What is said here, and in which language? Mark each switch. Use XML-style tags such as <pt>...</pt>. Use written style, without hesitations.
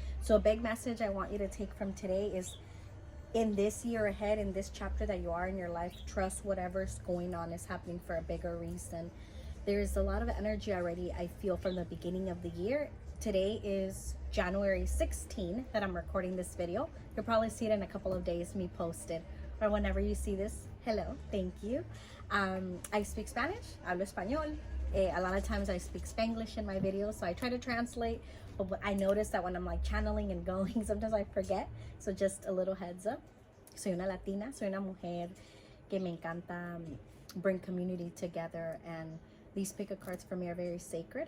<en>So a big message I want you to take from today is, in this year ahead, in this chapter that you are in your life, trust whatever's going on is happening for a bigger reason. There's a lot of energy already I feel from the beginning of the year. Today is January 16 that I'm recording this video. You'll probably see it in a couple of days, me posted, or whenever you see this. Hello, thank you. I speak Spanish,</en> <es>hablo español.</es> <en>A lot of times I speak Spanglish in my videos, so I try to translate, but I notice that when I'm like channeling and going, sometimes I forget. So just a little heads up.</en> <es>Soy una latina, soy una mujer que me encanta</es> <en>bring community together, and these pick-a cards for me are very sacred.</en>